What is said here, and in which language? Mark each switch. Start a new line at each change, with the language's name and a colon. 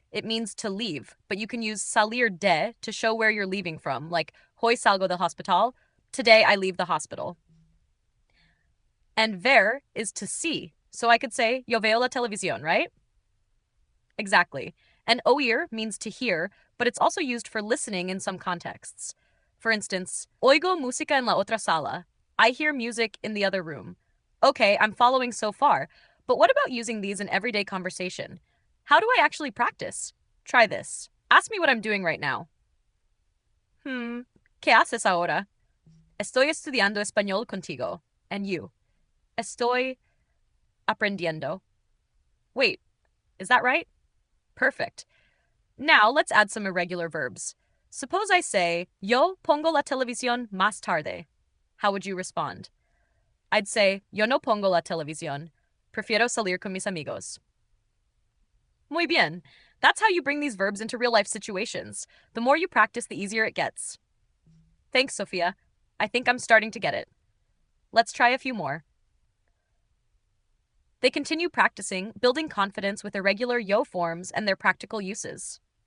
English: It means to leave, but you can use salir de to show where you're leaving from, like hoy salgo del hospital. Today I leave the hospital. And ver is to see. So I could say yo veo la televisión, right? Exactly. And oír means to hear, but it's also used for listening in some contexts.
Spanish: For instance, oigo música en la otra sala.
English: I hear music in the other room. Okay, I'm following so far, but what about using these in everyday conversation? How do I actually practice? Try this. Ask me what I'm doing right now.
Spanish: ¿Qué haces ahora? Estoy estudiando español contigo. And you? Estoy aprendiendo.
English: Wait, is that right? Perfect. Now let's add some irregular verbs. Suppose I say, yo pongo la televisión más tarde. How would you respond?
Spanish: I'd say, yo no pongo la televisión. Prefiero salir con mis amigos. Muy bien.
English: That's how you bring these verbs into real-life situations. The more you practice, the easier it gets. Thanks, Sophia. I think I'm starting to get it. Let's try a few more. They continue practicing, building confidence with irregular yo forms and their practical uses.